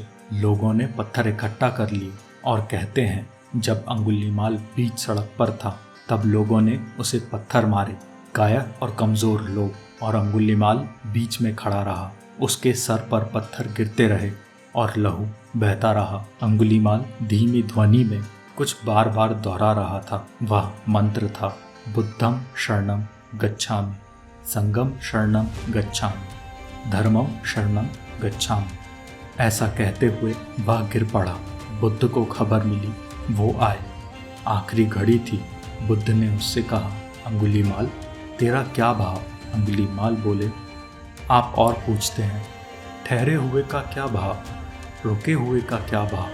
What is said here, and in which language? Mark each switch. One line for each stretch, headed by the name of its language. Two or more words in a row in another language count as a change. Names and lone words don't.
Hindi: लोगों ने पत्थर इकट्ठा कर लिए और कहते हैं जब अंगुलीमाल बीच सड़क पर था तब लोगों ने उसे पत्थर मारे, कायर और कमजोर लोग, और अंगुलीमाल बीच में खड़ा रहा। उसके सर पर पत्थर गिरते रहे और लहू बहता रहा। अंगुलीमाल धीमी ध्वनि में कुछ बार बार दोहरा रहा था। वह मंत्र था,
Pali: बुद्धम शरणम गच्छामि, संगम शरणम गच्छामि, धर्मम शरणम गच्छामि।
Hindi: ऐसा कहते हुए वह गिर पड़ा। बुद्ध को खबर मिली, वो आए। आखिरी घड़ी थी। बुद्ध ने उससे कहा, अंगुलीमाल तेरा क्या भाव? अंगुलीमाल बोले, आप और पूछते हैं, ठहरे हुए का क्या भाव, रुके हुए का क्या भाव?